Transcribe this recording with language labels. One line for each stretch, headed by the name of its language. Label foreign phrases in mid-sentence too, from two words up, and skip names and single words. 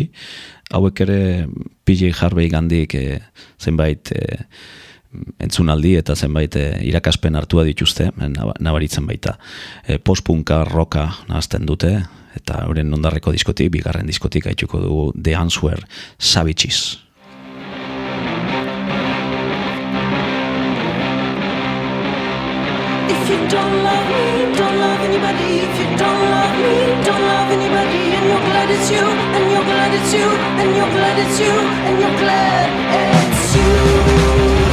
Basque: Hauek ere PJ Harvey gandik zenbait entzunaldi eta zenbait irakaspen hartua dituzte, nabaritzen baita. Post-punka, rocka nahazten dute, eta euren ondarreko diskotik, bigarren diskotik haitzuko dugu The Answer, Savages.
English: If you don't love me, don't love anybody. If you don't love me, don't love anybody. And you're glad it's you, and you're glad it's you, and you're glad it's you, and you're glad it's you.